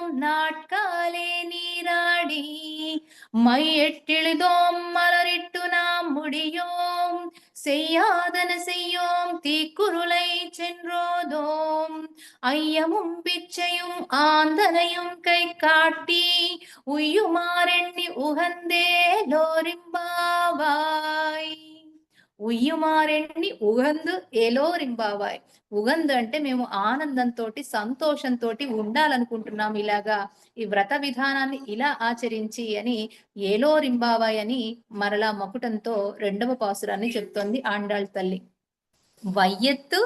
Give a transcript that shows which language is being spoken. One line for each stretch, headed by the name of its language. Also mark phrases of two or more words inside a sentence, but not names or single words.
Tamil: நாட்காலே நீராடி மையெட்டிழுதோம் மலரிட்டு நாம் முடியோம் செய்யாதன செய்யோம் தீக்குருளை சென்றோதோம் ஐயமும் பிச்சையும் ஆந்தனையும் கை காட்டி உய்யுமாறெண்ணி உகந்தே லோரிம்பாவாய். உய்யுமாறெண்ணி உகந்து ஏலோரெம்பாவாய்.
Telugu: ఉగందు అంటే మేము ఆనందంతో సంతోషంతో ఉండాలనుకుంటున్నాం, ఇలాగా ఈ వ్రత విధానాన్ని ఇలా ఆచరించి అని ఏలోరింబావాయ్ అని మరలా మకుటంతో రెండవ పాసురాన్ని చెప్తోంది ఆండాళ్ తల్లి.